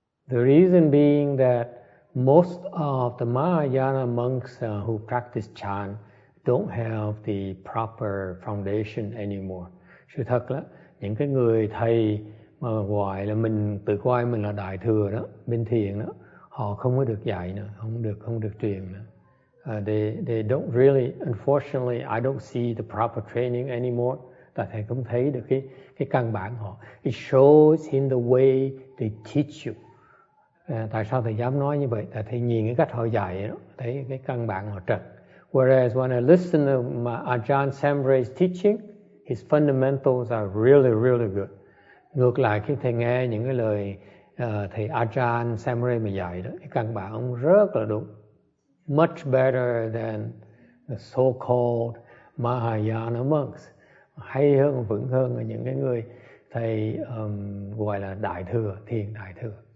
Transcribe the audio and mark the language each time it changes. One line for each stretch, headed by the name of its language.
English: The reason being that most of the Mahayana monks who practice chant don't have the proper foundation anymore.
Vietnamese: Sự thật là những cái người thầy mà gọi là mình tự coi mình là Đại Thừa đó, bên thiền đó, họ không có được dạy nữa, không được truyền nữa.
English: They don't really, unfortunately, I don't see the proper training anymore.
Vietnamese: Tại thầy không thấy được cái căn bản họ.
English: It shows in the way they teach you.
Vietnamese: Tại sao thầy dám nói như vậy? Tại thầy nhìn cái cách họ dạy đó, thấy cái căn bản họ trật.
English: Whereas when I listen to Ajahn Samre's teaching, his fundamentals are really good.
Vietnamese: Ngược lại khi thầy nghe những cái lời thầy Ajahn Samre mà dạy đó, cái căn bản ông rất là đúng.
English: Much better than the so-called Mahayana monks.
Vietnamese: Hay hơn, vững hơn là những cái người thầy gọi là đại thừa, thiền đại thừa.